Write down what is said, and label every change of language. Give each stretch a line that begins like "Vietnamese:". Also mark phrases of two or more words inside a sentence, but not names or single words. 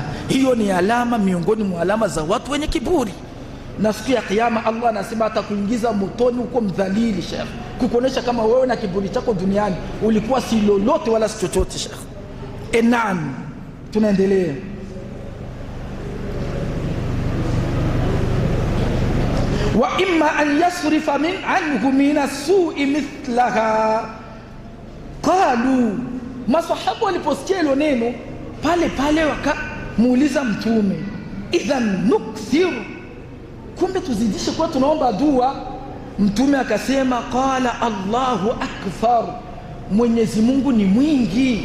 Swahili: Hiyo ni alama miongoni mwa alama za watu wenye kiburi, na siku ya kiyama Allah anasema atakuingiza motoni uko mdhalili shekh, kukuonesha kama wewe na kiburi chako duniani ulikuwa si lolote wala si chochote shekh. Naam, tunaendelea.
Arabic: وإما أن يصرف عنه من السوء مثلها.
Swahili: Qalu, masahaba waliposikia hilo neno pale pale wakamuuliza Mtume,
Arabic: إذن نكثر,
Swahili: kumbe tuzidishe kwa tunaomba dua? Mtume akasema,
Arabic: قال الله أكبر,
Swahili: Mwenyezi Mungu ni mwingi.